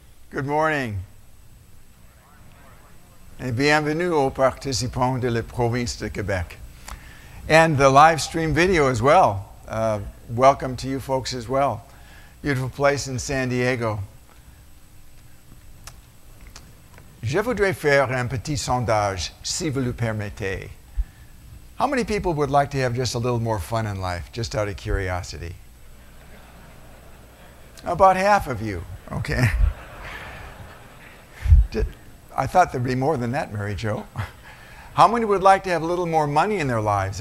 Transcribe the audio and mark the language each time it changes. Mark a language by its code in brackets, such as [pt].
[en] Good morning. [fr] Et bienvenue aux participants de la province de Québec. [en] And the live stream video as well. Welcome to you folks as well. Beautiful place in San Diego. [fr] Je voudrais faire un petit sondage, si vous le permettez. [en] How many people would like to have just a little more fun in life, just out of curiosity? About half of you. Okay. I thought there'd be more than that, Mary Jo. How many would like to have a little more money in their lives?